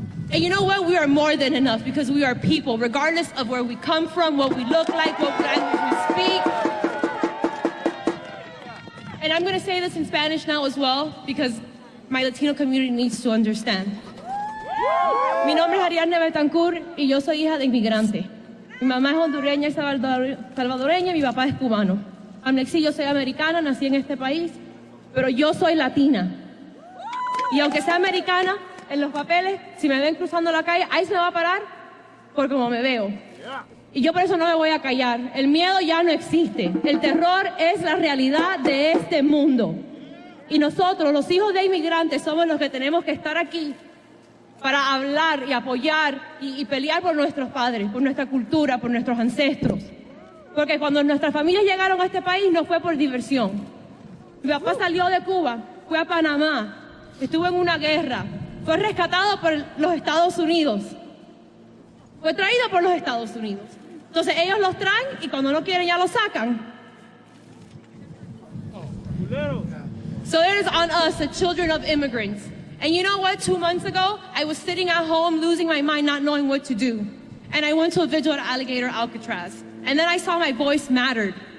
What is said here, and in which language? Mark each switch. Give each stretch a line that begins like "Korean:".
English: And you know what? We are more than enough because we are people, regardless of where we come from, what we look like, what language we speak. And I'm going to say this in Spanish now as well because my Latino community needs to understand.
Spanish: Mi nombre es Ariadne Betancourt y yo soy hija de inmigrante. Mi mamá es hondureña y salvadoreña, mi papá es cubano. Amnexi, yo soy americana, nací en este país, pero yo soy latina. Y aunque sea americana, en los papeles, si me ven cruzando la calle, ahí se me va a parar por cómo me veo. Y yo por eso no me voy a callar. El miedo ya no existe. El terror es la realidad de este mundo. Y nosotros, los hijos de inmigrantes, somos los que tenemos que estar aquí para hablar y apoyar y pelear por nuestros padres, por nuestra cultura, por nuestros ancestros. Porque cuando nuestras familias llegaron a este país no fue por diversión. Mi papá salió de Cuba, fue a Panamá, estuvo en una guerra, fue rescatado por los Estados Unidos, fue traído por los Estados Unidos. Entonces ellos los traen y cuando no quieren ya los sacan.
English: So it is on us, the children of immigrants. And you know what? 2 months ago, I was sitting at home losing my mind, not knowing what to do. And I went to a vigil at Alligator Alcatraz. And then I saw my voice mattered.